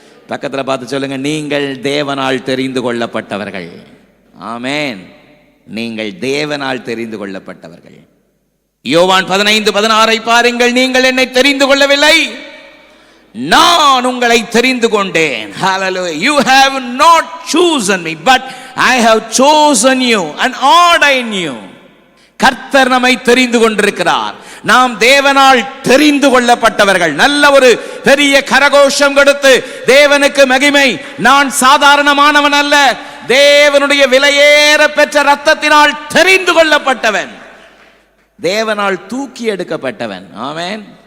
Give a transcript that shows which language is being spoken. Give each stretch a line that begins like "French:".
Tamil: பக்கத்துல பார்த்து சொல்லுங்க, நீங்கள் தேவனால் தெரிந்து கொள்ளப்பட்டவர்கள். ஆமென். நீங்கள் தேவனால் தெரிந்து கொள்ளப்பட்டவர்கள். யோவான் 15:16 பாருங்கள். நீங்கள் என்னை தெரிந்து கொள்ளவில்லை, நான் உங்களை தெரிந்து கொண்டேன்.
English: Hallelujah. You have not chosen me, but I have chosen you and ordained you.
Tamil: கர்த்தர் நம்மை தெரிந்து கொண்டிருக்கிறார். நாம் தேவனால் தெரிந்து கொள்ளப்பட்டவர்கள். நல்ல ஒரு பெரிய கரகோஷம் கொடுத்து தேவனுக்கு மகிமை. நான் சாதாரணமானவன் அல்ல, தேவனுடைய விலையேற பெற்ற ரத்தத்தினால் தெரிந்து கொள்ளப்பட்டவன், தேவனால் தூக்கி எடுக்கப்பட்டவன். ஆமென்.